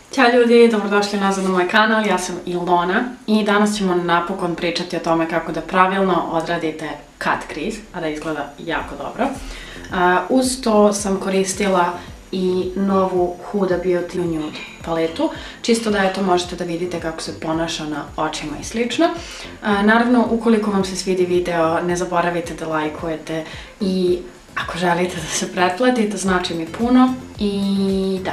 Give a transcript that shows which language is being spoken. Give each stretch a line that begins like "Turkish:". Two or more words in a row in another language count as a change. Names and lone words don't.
Serbian: Ćao ljudi, dobrodošli nazad na moj kanal, ja sam Ilona i danas ćemo napokon pričati o tome kako da pravilno odradite
English: cut crease,
Serbian: a da izgleda jako dobro. Uz to sam koristila i novu Huda Beauty Nude paletu, čisto da eto možete da vidite kako se ponaša na očima i slično. Naravno, ukoliko vam se svidi video, ne zaboravite da lajkujete i ako želite da se pretplatite, znači mi puno i da.